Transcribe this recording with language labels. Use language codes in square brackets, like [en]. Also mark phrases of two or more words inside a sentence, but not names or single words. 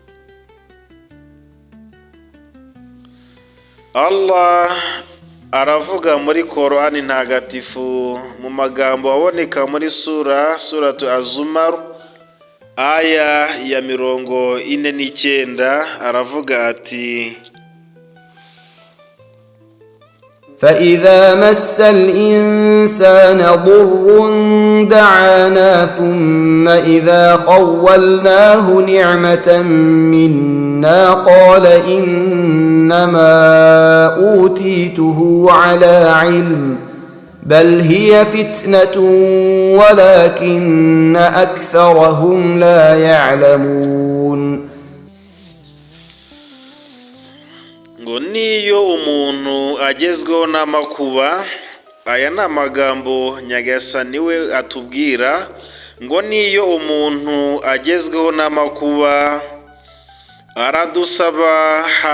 [rw] Allah aravuga muri Korani ntagatifu mu magambo aboneka muri suratu Az-Zumar aya ya 49, aravuga ati: [ar] فإذا مس الإنسان ضر دعانا ثم إذا خولناه نعمة منا قال إنما أوتيته على علم بل هي فتنة ولكن أكثرهم لا يعلمون. [rw] ngo niyo umuntu agezweho n'amakuba, aya ni amagambo Nyagasani we atubwira, ngo niyo umuntu agezweho n'amakuba aradusaba